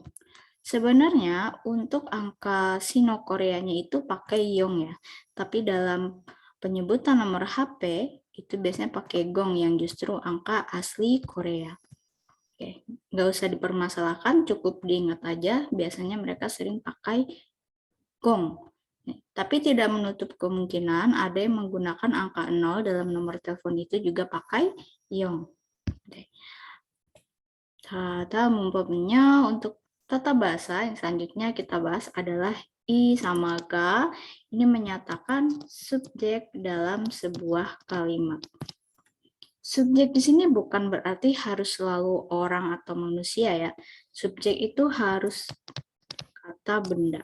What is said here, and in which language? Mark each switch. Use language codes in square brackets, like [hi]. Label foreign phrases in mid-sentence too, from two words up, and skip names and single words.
[id] Sebenarnya untuk angka Sino Koreanya itu pakai yong ya, tapi dalam penyebutan nomor HP itu biasanya pakai gong yang justru angka asli Korea. Oke, nggak usah dipermasalahkan, cukup diingat aja. Biasanya mereka sering pakai gong. Tapi tidak menutup kemungkinan ada yang menggunakan angka 0 dalam nomor telepon itu juga pakai yong. [ko] 네. 자, 다음 문법은요. [id] untuk tata bahasa yang selanjutnya kita bahas adalah I sama ga. Ini menyatakan subjek dalam sebuah kalimat. Subjek di sini bukan berarti harus selalu orang atau manusia ya. Subjek itu harus kata benda.